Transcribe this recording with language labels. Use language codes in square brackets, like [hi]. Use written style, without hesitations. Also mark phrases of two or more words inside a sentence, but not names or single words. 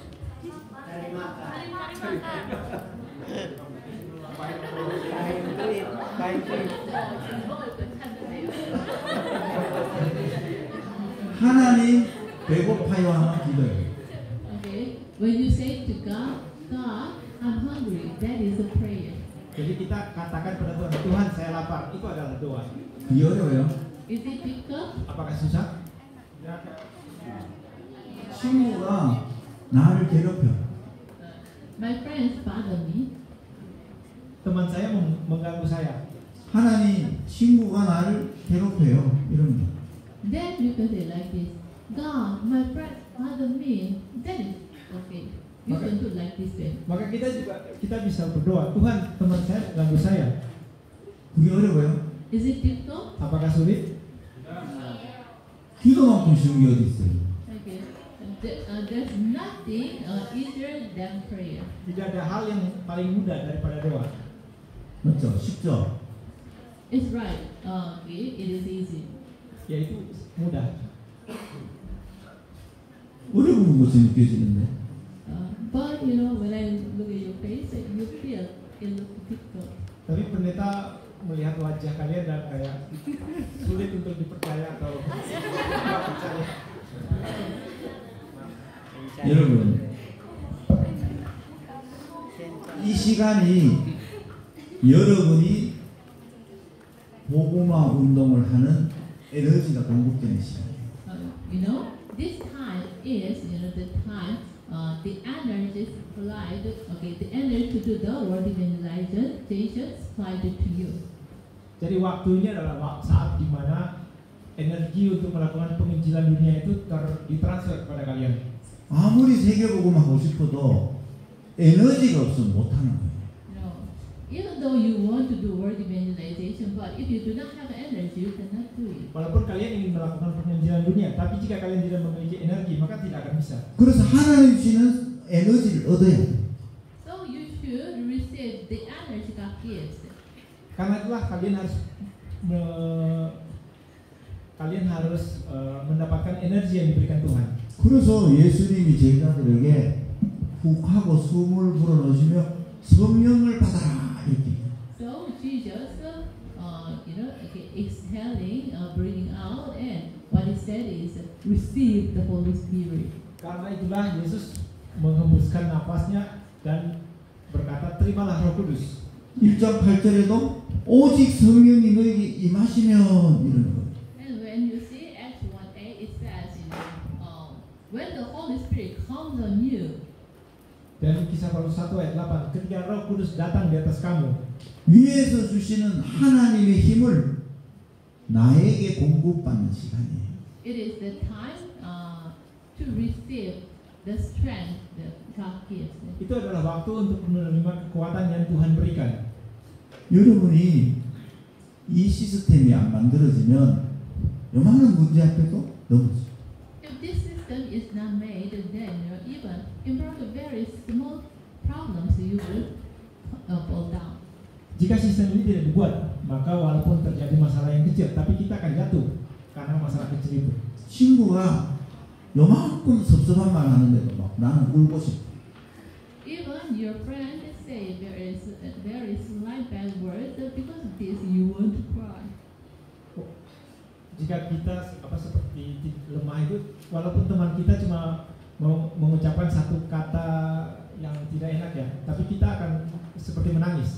[ko] 하나님 배고파요 하면 기도예요. [en] Okay. When you say to God, God, I'm hungry, that is a prayer. [id] Jadi kita katakan pada Tuhan, Tuhan saya lapar, itu adalah doa. [ko] 그게 어려워요. [en] Is it difficult? [id] Apakah susah? [ko] 친구가 나를 괴롭혀. [en] My friends bother me. [id] Teman saya mengganggu saya. [ko] 하나님 친구가 나를 괴롭혀요. 이런 거. [en] Then you can say like this, God, my friends bother me. That is okay. You can do like this way. [id] Maka kita bisa berdoa, Tuhan teman saya mengganggu saya. [ko] 그게 어려워요. [en] Is it difficult? [id] Apakah sulit? [ko] 기도만큼 쉬운 게 어디 있어요? [en] Okay. There's nothing easier than prayer. [id] Tidak ada hal yang paling mudah daripada doa. [ko] 맞죠? 쉽죠? [en] It's right. Okay, it is easy. [id] Yaitu mudah. [ko] 어려운 것이 느껴지는데. [en] But you know, when I look at your face, you feel it looks difficult. [id] Tapi pendeta melihat wajah kalian dan kayak sulit untuk dipercaya atau tidak percaya. [ko] 여러분 이 시간이 여러분이 복음화 운동을 하는 에너지가 공급되는 시간이에요. [en] You know, this time is the time the energy supplied. Okay, the energy to do the word evangelization supplied to you. [id] Jadi waktunya adalah saat di mana energi untuk melakukan penginjilan dunia itu ditransfer kepada kalian. [ko] 아무리 세계복음 하고 싶어도 에너지가 없으면 못하는 거예요. [en] No, even though you want to do word evangelization, but if you do not have energy, you cannot do it. [id] Walaupun kalian ingin melakukan penginjilan dunia, tapi jika kalian tidak memiliki energi, maka tidak akan bisa. [ko] 그래서 하나님 주시는 에너지를 얻어야 돼요. [en] So you should receive the energy God gives. [id] Karena itulah kalian harus mendapatkan energi yang diberikan Tuhan. [ko] 그래서 예수님이 제자들에게 훅 하고 숨을 불어넣으시며 성령을 받아라 이렇게. [en] So Jesus, exhaling, bringing out, and what he said is, receive the Holy Spirit. [id] Karena itulah Yesus menghembuskan nafasnya dan berkata, terimalah Roh Kudus. [ko] 1장 8절에도 오직 성령이 너에게 임하시면 이러는 거예요. [en] And when you see Acts 1:8, it says, when the Holy Spirit comes on you. [id] Dan Kisah Paulus 1 ayat 8, ketika Roh Kudus datang di atas kamu, [ko] 위에서 주시는 하나님의 힘을 나에게 공급받는 시간이에요. [en] It is the time to receive the strength that God gives. [id] itu adalah waktu untuk menerima kekuatan yang Tuhan berikan. [ko] 여러분이 이 시스템이 안 만들어지면 요만한 문제 앞에도 넘어져요. [en] If is not made, then even in front of very small problems you will fall down. [id] Jika sistem ini tidak dibuat, maka walaupun terjadi masalah yang kecil, tapi kita akan jatuh karena masalah kecil itu. [ko] 친구가 요만큼 섭섭한 말 하는데도 막 나는 울고 싶어. [en] Even your friend say very slight bad words, because of this you want to cry. [id] Jika kita seperti lemah itu, walaupun teman kita cuma mengucapkan satu kata yang tidak enak ya, tapi kita akan seperti menangis.